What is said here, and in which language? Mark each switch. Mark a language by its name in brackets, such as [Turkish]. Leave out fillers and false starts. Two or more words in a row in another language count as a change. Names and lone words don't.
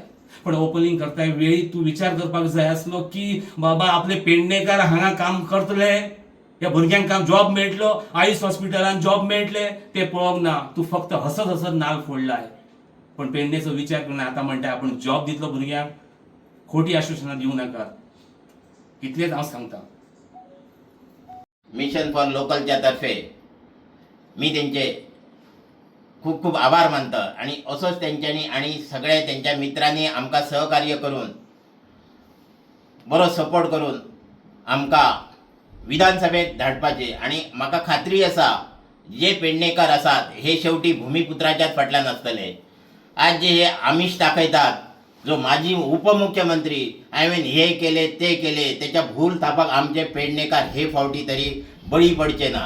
[Konkani] पण ओपनिंग करताय वेळी तूं विचार करपाक जाय आसलो की बाबा आपले पेडणेकार हांगा काम करतले, ह्या भुरग्यांक काम जॉब मेळटलो, आयुष हॉस्पिटलान जॉब मेळटले ते पळोवंक ना. तूं फक्त हसत हसत नाल फोडलाय. पण पेडणेचो विचार करना. आतां म्हणटा आपण जॉब दितलो भुरग्यांक, खोटी आश्वासनां दिवं नाका. इतलेंच हांव सांगता. [Marathi] मिशन फॉर लोकलच्या तर्फे मी त्यांचे खूप खूप आभार मानतो. [Konkani] आणि असोच त्यांच्यानी आणि सगळ्या त्यांच्या मित्रांनी आमकां सहकार्य करून बरो सपोर्ट करून आमकां विधानसभेत धाडपाचे. आणि म्हाका खात्री आसा जे पेडणेकार आसात हे शेवटी भूमिपुत्राच्याच फाटल्यान आसतले. आज जे हे आमिष दाखयतात, जो माजी उपमुख्यमंत्री हांवें हे केले ते केले, त्याच्या भूल थापाक आमचे पेडणेकार हे फावटी तरी बळी पडचे ना.